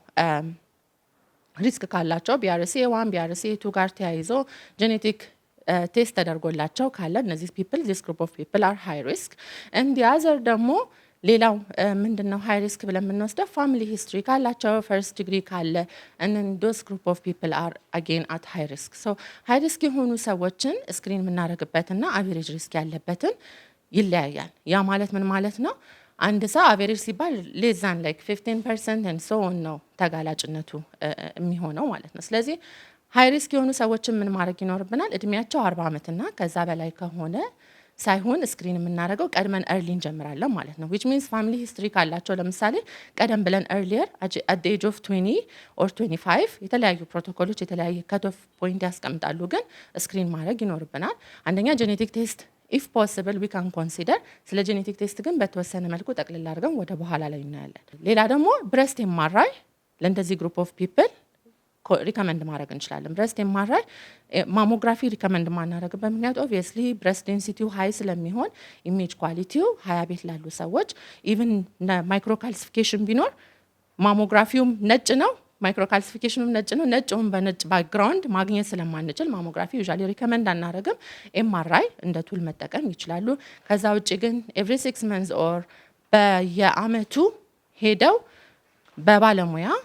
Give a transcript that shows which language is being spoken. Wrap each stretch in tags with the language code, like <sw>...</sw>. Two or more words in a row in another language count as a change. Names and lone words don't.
<en>ሪስክ</en> <am>ካላቸው ቢአርሲኤ 1 ቢአርሲኤ 2 ጋር ተያይዞ</am> <en>genetic test</en> <am>ተደርጎላቸው ካለ እነዚህ</am> <en>people this group of people are high risk and the other</en> <am>ደግሞ ሌላው ምንድነው</am> <en>high risk</en> <am>ብለን የምንወስደው</am> <en>family history ካላቸው first degree ካለ and those group of people are again at high risk.</en> <am>so</am> <en>high risk</en> <am>የሆኑ ሰዎችን ስክሪን የምናደርግበትና</am> <en>average risk</en> <am>ያለበትን ይለያያል። ያ ማለት ምን ማለት ነው? አንድ ሰው አቨሬጅ ሲባል</am> <en>less than like 15% and so on</en> <am>ነው ተጋላጭነቱ የሚሆነው ማለት ነው። ስለዚህ</am> <en>high risk</en> <am>የሆኑ ሰዎችን ምን ማድረግ ይኖርብናል? እድሜያቸው 40 ዓመትና ከዛ በላይ ከሆነ ሳይሆን ስክሪን የምናደርገው ቀድመን early እንጀምራለን ማለት ነው።</am> <en>which means family history</en> <am>ካላቸው ለምሳሌ ቀደም ብለን</am> <en>earlier at the age of 20 or 25</en> <am>የተለያዩ ፕሮቶኮሎች የተለያየ</am> <en>cut off</en> <am>point ያስቀምጣሉ። ግን ስክሪን ማድረግ ይኖርብናል። አንደኛ</am> <en>genetic test if possible we can consider</en> <am>ስለ</am> <en>genetic test</en> <am>ግን በተወሰነ መልኩ ጠቅልል አድርገን ወደ በኋላ ላይ እናያለን። ሌላ ደግሞ</am> <en>breast MRI</en> <am>ለእንደዚህ</am> <en>group of people</en> <am>ሪከመንድ ማድረግ እንችላለን።</am> <en>breast MRI mammography recommend</en> <am>ማናደርግበት ምክንያት</am> <en>obviously breast density high</en> <am>ስለሚሆን</am> <en>image quality</en> <am>20 ቤት ላሉ ሰዎች</am> <en>even micro calcification</en> <am>ቢኖር ማሞግራፊውም ነጭ ነው፣</am> <en>micro calcification</en> <am>ነጭ ነው። ነጭውን በነጭ ባክግራውንድ ማግኘት ስለማንችል</am> <en>mammography usually recommend</en> <am>አናደርግም። ኤምአርአይ እንደ ቱል መጠቀም ይችላሉ። ከዛ ውጭ ግን</am> <en>every 6 months or</en> <am>በየአመቱ ሄደው በባለሙያ</am>